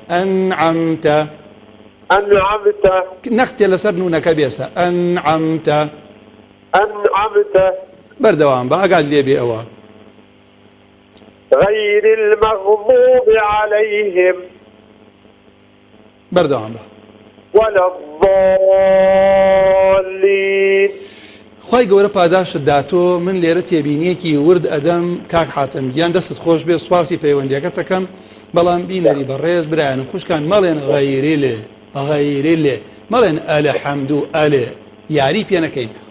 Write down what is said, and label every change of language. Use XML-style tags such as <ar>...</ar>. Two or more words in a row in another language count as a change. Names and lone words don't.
<ar>أنعمت</ar> <ckb>نەختێ لەسەر نونەکە بێسە ئەنعەمت بەردەوام بە ئاگات لێ بێ ئەوە</ckb> <ar>غير المغضوب عليهم</ar> <ckb>بەردەوام بە</ckb> <ar>ولا الضالين.</ar> <ckb>خی گەورە پاداشت داتۆ من لێرە تێبینیەکی ورد ئەدەم کاک حاتەمگیان دەستت خۆش بێ سوپاسی پەیوەندیەکەت دەکەم بەڵام بینەری بەڕێز برایانم خوشکان مەڵێن غەیری لێ مەڵێن ئەلە حەمد و ئەلێ یاری پێ نەکەین</ckb>